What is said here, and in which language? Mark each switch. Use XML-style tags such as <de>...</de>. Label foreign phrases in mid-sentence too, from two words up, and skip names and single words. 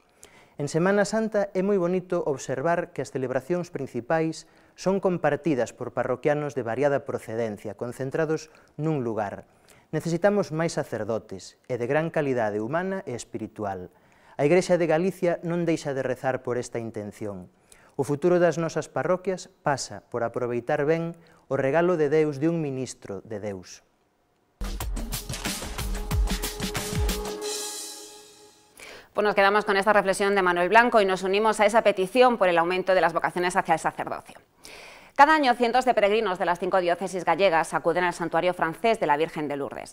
<gl>En Semana Santa é moi bonito observar que as celebracións principais son compartidas por parroquianos de variada procedencia, concentrados nun lugar. Necesitamos máis sacerdotes e de gran calidade humana e espiritual. A Igrexa de Galicia non deixa de rezar por esta intención. O futuro das nosas parroquias pasa por aproveitar ben o regalo de Deus de un ministro de Deus.</gl> <es>Pues nos quedamos con esta reflexión de Manuel Blanco y nos unimos a esa petición por el aumento de las vocaciones hacia el sacerdocio. Cada año cientos de peregrinos de las 5 diócesis gallegas acuden al santuario francés de la Virgen de Lourdes.</es>